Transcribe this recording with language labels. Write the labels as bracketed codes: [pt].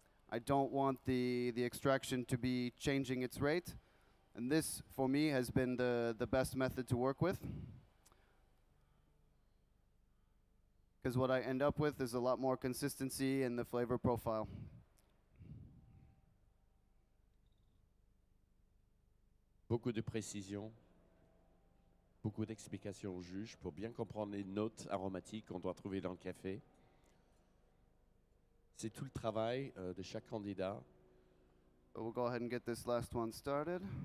[en] I don't want the extraction to be changing its rate, and this for me has been the best method to work with, because what I end up with is a lot more consistency in the flavor profile. [fr] Beaucoup de précision, beaucoup d'explications au juge pour bien comprendre les notes aromatiques qu'on doit trouver dans le café. C'est tout le travail de chaque candidat. [en] So we'll go ahead and get this last one started.